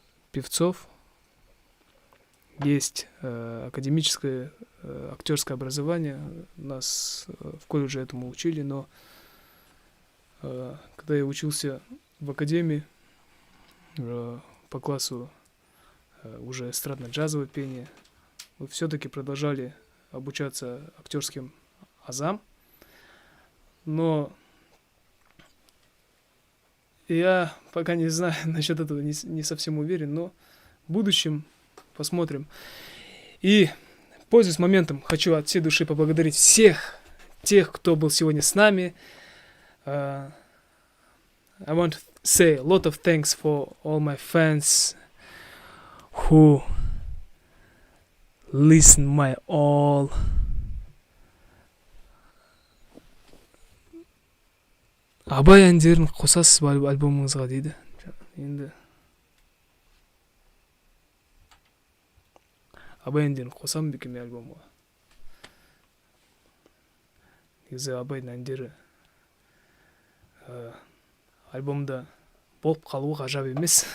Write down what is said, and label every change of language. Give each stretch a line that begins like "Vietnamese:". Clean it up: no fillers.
Russian: певцов есть академическое актерское образование, нас в колледже этому учили, но когда я учился в академии по классу уже эстрадно-джазовое пение, мы все-таки продолжали обучаться актерским азам, но я пока не знаю, насчет этого не совсем уверен, но в будущем посмотрим. И, пользуясь моментом, хочу от всей души поблагодарить всех тех, кто был сегодня с нами.
English: I want to say a lot of thanks for all my fans who listen my all.
Kazakh: Абай әндерін қосасыз ба альбомыңызға, дейді. Енді Абай әндерін қосам ба екен мен альбомға? Негізі Абайдың әндері альбомда болып қалуы ғажап емес.